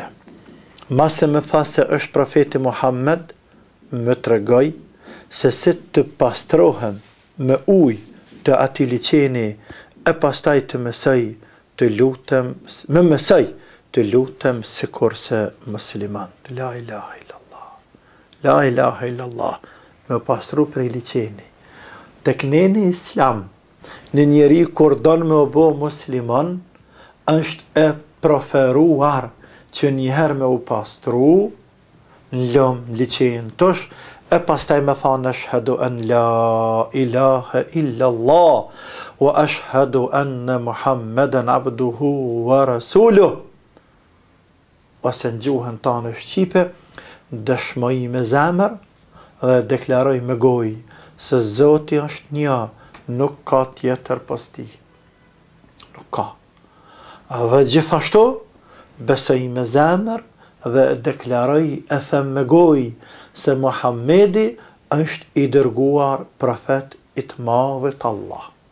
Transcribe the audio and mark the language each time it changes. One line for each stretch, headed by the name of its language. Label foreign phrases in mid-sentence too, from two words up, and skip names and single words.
Albanian: Mase më tha se është profeti Muhammed, më tregoj se si të pastrohem me ujë të atij liçeni e pastaj të mësoj të lutem, më mësoj të lutem sikurse muslimant.
Arabic: لا إله إلا الله. لا إله إلا الله.
Albanian: Me pastru prej liçeni. Tek neni islam, në njeri kur don me u bë musliman, është e preferuar që njëherë me u pastru në lëmë liçen tosh, e pastaj me thanë
Arabic: أشهد أن لا إله إلا الله وأشهد أن محمدا عبده ورسوله.
Albanian: Ose në gjuhën tonë shqipe, dëshmoj me zemër dhe deklaroj me gojë se Zoti është një, nuk ka tjetër pas tij. Nuk ka. Dhe gjithashtu besoj me zemër dhe deklaroj e them me gojë se Muhammedi është i dërguar profet i të madhit Allah.